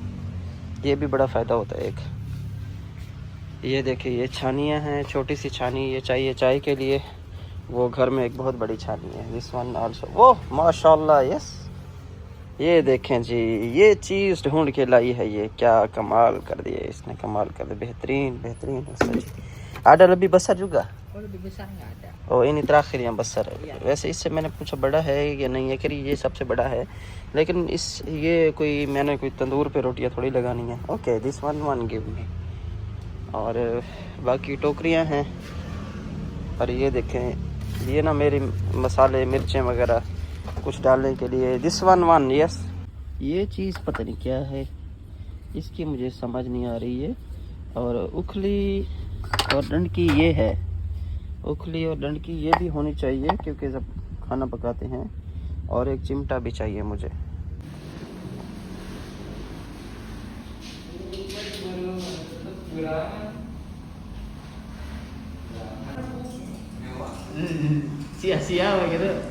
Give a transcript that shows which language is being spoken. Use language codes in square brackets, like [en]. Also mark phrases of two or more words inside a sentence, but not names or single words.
[hi] ये भी बड़ा फ़ायदा होता है एक। ये देखिए ये छानियाँ हैं, छोटी सी छानी ये चाहिए चाय के लिए, वो घर में एक बहुत बड़ी छानी है। [en] this one also, [hi] ओह माशाल्लाह, यस। ये देखें जी, ये चीज़ ढूंढ के लाई है, ये क्या कमाल कर दिया इसने, कमाल कर दिया, बेहतरीन बेहतरीन। [id] जी Ada lebih besar juga? Oh, lebih besar nggak ada. Oh ini terakhir yang besar. [hi] वैसे इससे मैंने पूछा बड़ा है या नहीं है, कि ये सबसे बड़ा है, लेकिन इस ये कोई मैंने कोई तंदूर पे रोटियां थोड़ी लगानी है. [en] OK this one give me. [hi] और बाकी टोकरियां हैं. और ये देखें ये ना मेरी मसाले मिर्चें वगैरह कुछ डालने के लिए. [en] this one yes. [hi] ये चीज़ पता नहीं क्या है, इसकी मुझे समझ नहीं आ रही है. और उखली और डंडकी ये है, उखली और डंडकी ये भी होनी चाहिए क्योंकि जब खाना पकाते हैं. और एक चिमटा भी चाहिए मुझे. [id] sia-sia gitu.